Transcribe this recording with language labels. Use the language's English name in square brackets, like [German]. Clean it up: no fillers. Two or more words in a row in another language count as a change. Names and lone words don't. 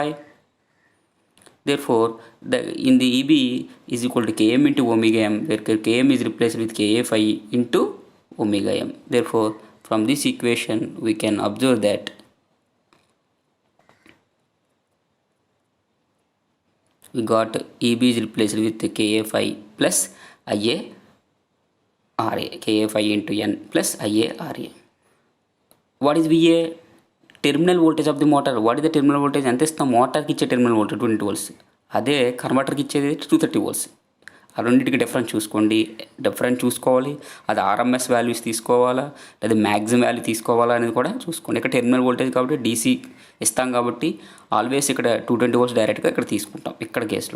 [English] Therefore, in the EB is equal to Km into omega m, where Km is replaced with Ka phi into omega m. Therefore, from this equation we can observe that we got EB is replaced with Ka phi plus IA RA, Ka phi into N plus IA RA. What is VA? terminal voltage of the motor. what is the terminal voltage? [Telugu] ఎంత ఇస్తాం మోటార్కి ఇచ్చే [English] terminal voltage [Telugu] 20 volts, అదే కన్వర్టర్కి ఇచ్చేది 230 volts. ఆ రెండింటికి డిఫరెన్స్ చూసుకోవాలి. అది [English] RMS values [Telugu] తీసుకోవాలా లేదా [English] maximum value [Telugu] తీసుకోవాలా అనేది కూడా చూసుకోండి. ఇక్కడ [English] terminal voltage [Telugu] కాబట్టి డీసీ ఇస్తాం కాబట్టి ఆల్వేస్ ఇక్కడ 220 volts డైరెక్ట్గా ఇక్కడ తీసుకుంటాం ఇక్కడ కేసులో.